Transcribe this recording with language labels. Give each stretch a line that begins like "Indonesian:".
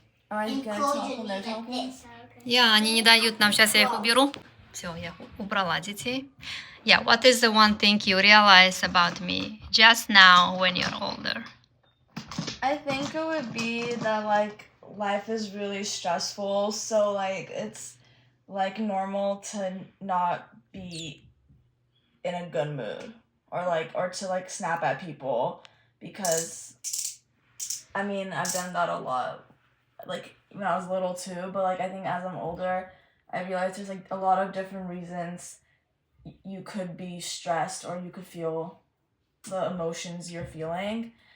English: Are you gonna talk when they're talking?
Russian: Они не дают нам. Сейчас я их уберу. Все, я убрала детей.
English: Yeah, what is the one thing you realize about me just now when you're older? I think it would be that like life is really stressful, so like it's like normal to not be in a good mood or to like snap at people, because I mean I've done that a lot like when I was little too, but like I think as I'm older I realize there's like a lot of different reasons you could be stressed or you could feel the emotions you're feeling.